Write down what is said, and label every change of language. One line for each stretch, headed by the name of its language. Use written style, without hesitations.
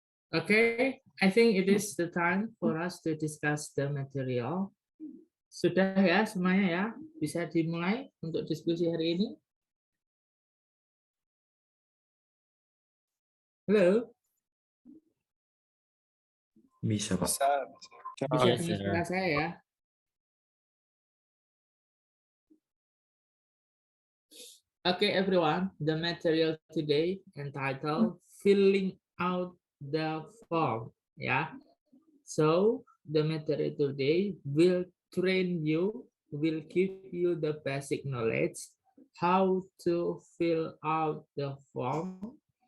English: Okay, I think it is the time for us to discuss the material.
Indonesian: Sudah ya semuanya ya, bisa dimulai untuk diskusi hari ini. Halo, Bisa, Pak. Bisa. bisa dengar suara saya ya?
English: Okay, everyone, the material today entitled Filling Out the Form. Yeah, so the material today will train you, will give you the basic knowledge how to fill out the form.